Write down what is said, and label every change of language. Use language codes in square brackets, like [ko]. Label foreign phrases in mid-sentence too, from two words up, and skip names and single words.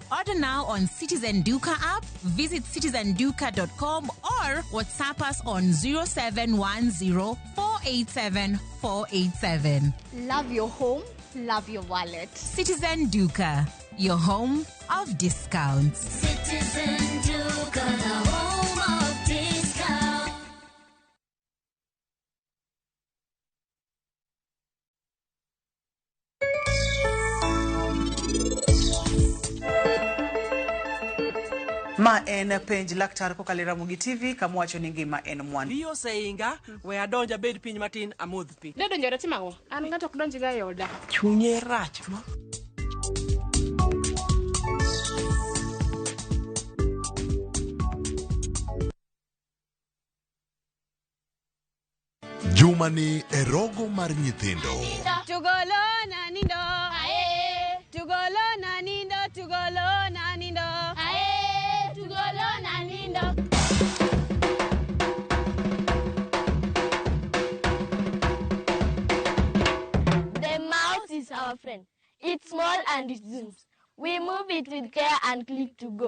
[en] Order now on Citizen Duka app, visit citizenduka.com or WhatsApp us on 0710 487 487. Love your home, love your wallet. Citizen Duka. your home of discounts. Citizen Duke, the home of discount. [luo] Ma en penj laktar kokalo Ramogi TV kama wacho ni ngima en mwandu. Biyo seinga we adonja bed piny matin amodh pi. Ne donjore timago. An ng'ato ok donjiga e oda. Chunye rach. Jumani e rogo mar nyithindo. Tugolo na nindo. Ae. Tugolo na nindo. Tugolo na nindo. Ae. Tugolo na nindo. [en] The mouse is our friend. It's small and it zooms. We move it with care and click to go.